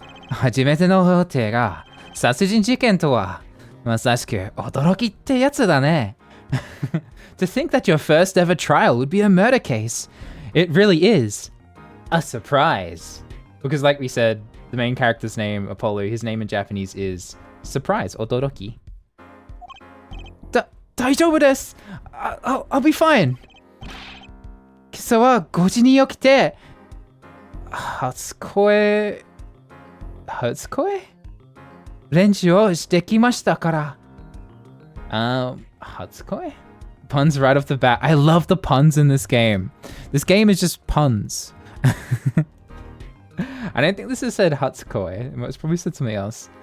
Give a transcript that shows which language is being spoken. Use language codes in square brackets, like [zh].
[ja] 初めての法廷が殺人事件とはまさしく驚きってやつだね。 [en] To think that your first ever trial would be a murder case. It really is a surprise. Because like we said, the main character's name, Apollo, his name in Japanese is surprise, odoroki. [ja] 大丈夫です。 [en] I'll be fine. [ja] 今朝は5時に起きて、初恋練習をしてきましたから。初恋 [en] Puns right off the bat. I love the puns in this game. This game is just puns. I don't think this is said Hatsukoi. It's probably said something else.